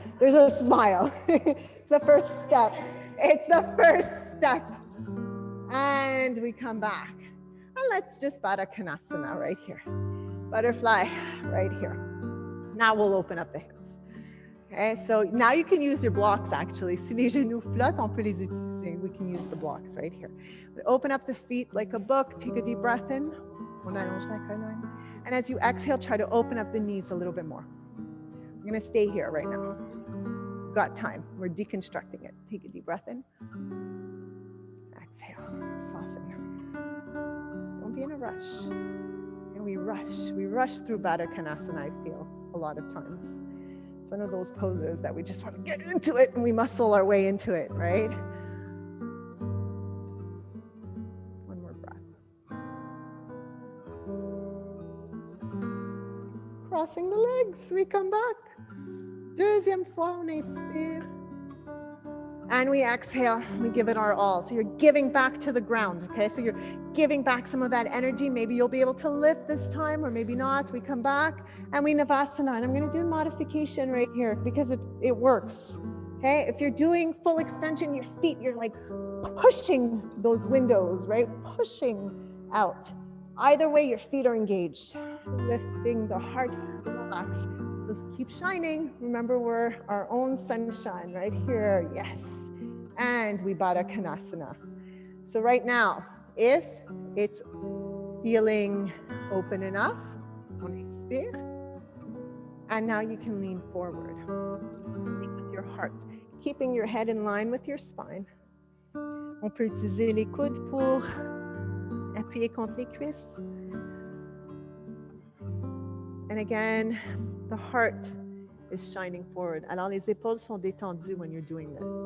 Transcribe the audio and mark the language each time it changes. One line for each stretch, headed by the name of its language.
English: There's a smile. It's the first step. It's the first step. And we come back. And let's just Baddha Konasana right here. Butterfly right here. Now we'll open up the hips. Okay, so now you can use your blocks actually.
French: Si les genoux flottent, on peut les utiliser.
English: We can use the blocks right here. We open up the feet like a book. Take a deep breath in.
French: On allonge la colonne.
English: And as you exhale, try to open up the knees a little bit more. We're going to stay here right now. We've got time. We're deconstructing it. Take a deep breath in. Exhale. Soften. Don't be in a rush. And we rush through Baddha Konasana, I feel, a lot of times. It's one of those poses that we just want to get into it and we muscle our way into it, right? One more breath. Crossing the legs, we come back.
French: Deuxième fois, on inspire.
English: And we exhale, we give it our all. So you're giving back to the ground, okay? So you're giving back some of that energy. Maybe you'll be able to lift this time or maybe not. We come back and we Navasana. And I'm gonna do modification right here because it works, okay? If you're doing full extension, your feet, you're like pushing those windows, right? Pushing out. Either way, your feet are engaged. Lifting the heart, relax. Just keep shining. Remember, we're our own sunshine right here. Yes. And we Baddha Konasana. So right now, if it's feeling open enough,
French: on expire.
English: And now you can lean forward. Lean with your heart, keeping your head in line with your spine.
French: On peut utiliser les coudes pour appuyer contre les cuisses.
English: And again, the heart is shining forward.
French: Alors, les épaules sont détendues
English: when you're doing this.